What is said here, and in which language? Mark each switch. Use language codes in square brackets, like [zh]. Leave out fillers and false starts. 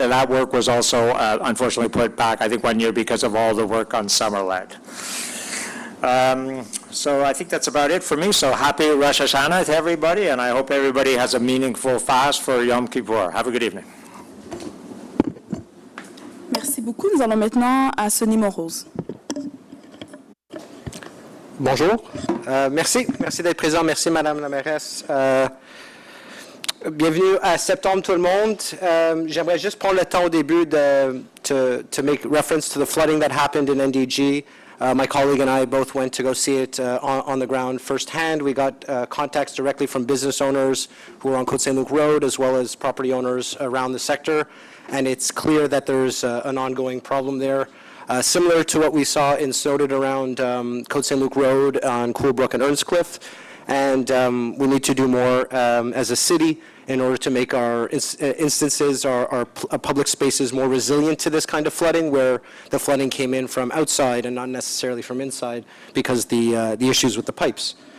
[en] And that work was also unfortunately put back, I think, 1 year because of all the work on Summerled. So I think that's about it for me. So happy Rosh Hashanah to everybody, and I hope everybody has a meaningful fast for Yom Kippur. Have a good evening. [fr] Merci beaucoup. Nous allons maintenant à Sonny Morose. Bonjour. Merci d'être présent. Merci, Madame la mairesse. Bienvenue à septembre, tout le monde. J'aimerais juste prendre le temps au début [en] to make reference to the flooding that happened in NDG. My colleague and I both went to go see it on the ground firsthand. We got contacts directly from business owners who are on Côte-Saint-Luc Road, as well as property owners around the sector, and it's clear that there's an ongoing problem there. Similar to what we saw in Snowdon around Côte-Saint-Luc Road on Coolbrook and Earnscliffe, and we need to do more as a city in order to make our instances, our public spaces more resilient to this kind of flooding, where the flooding came in from outside and not necessarily from inside because the issues with the pipes.